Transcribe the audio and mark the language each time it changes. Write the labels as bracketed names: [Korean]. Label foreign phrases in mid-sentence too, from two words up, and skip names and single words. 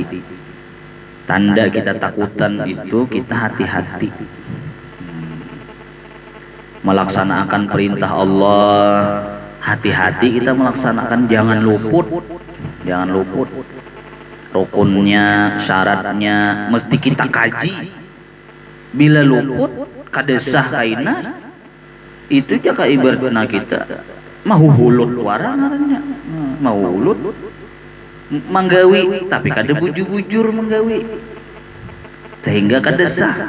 [Indonesian] Tanda kita takutan itu kita hati-hati. Melaksanakan perintah Allah, hati-hati kita melaksanakan, jangan luput. Rukunnya, syaratnya mesti kita kaji. [Banjar] Bila luput kadesah kaina itu jaka ibaratna kita mahuhulut warangannya, mahuhulut menggawi tapi kada bujur-bujur menggawi sehingga kadesah.